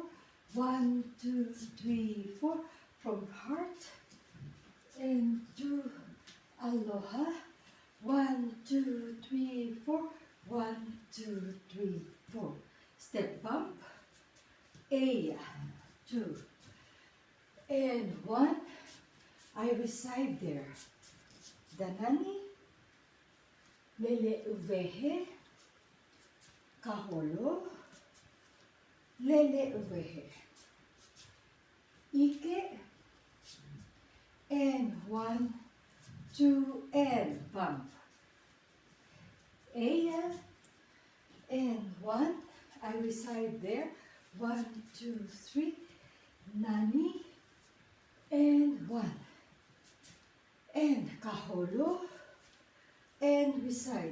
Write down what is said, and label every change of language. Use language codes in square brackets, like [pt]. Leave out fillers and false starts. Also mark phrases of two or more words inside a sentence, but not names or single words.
[en] 1, 2, 3, 4. From heart and to aloha. 1, 2, 3, 4. 1, 2, 3, 4. Step bump. Eya. 2. And 1. I reside there. The [haw] nani. Lele'ewehe. Kaholo, lele'ewehe, ʻIke, [en] and 1, 2, and bump. Eya, and 1, I reside there. 1, 2, 3, nani, and 1, and kaholo, and reside.